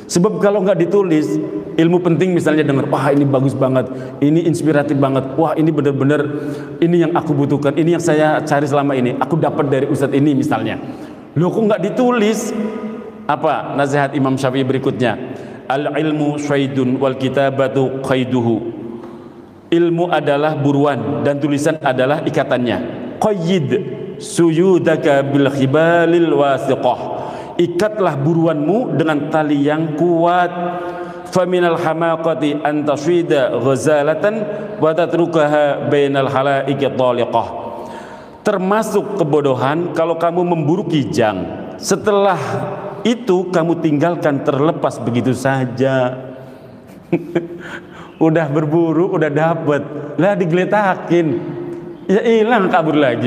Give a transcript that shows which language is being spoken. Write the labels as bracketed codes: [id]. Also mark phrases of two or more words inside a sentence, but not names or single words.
[id] Sebab kalau nggak ditulis, ilmu penting misalnya dengar, wah ini bagus banget, ini inspiratif banget, wah ini benar-benar ini yang aku butuhkan, ini yang saya cari selama ini, aku dapat dari ustadz ini misalnya. Loh kok nggak ditulis? Apa nasihat Imam Syafi'i berikutnya? [ar] العلم صيد والكتابة قيده. [id] Ilmu adalah buruan dan tulisan adalah ikatannya. [ar] قيد صيودك بالحبال الواثقة. [id] Ikatlah buruanmu dengan tali yang kuat. [ar] فمن الحماقة أن تصيد غزالة وتتركها بين الخلائق طالقة. [id] Termasuk kebodohan kalau kamu memburu kijang, setelah itu kamu tinggalkan terlepas begitu saja. Udah berburu, udah dapet, lah digeletakin, ya hilang, kabur lagi.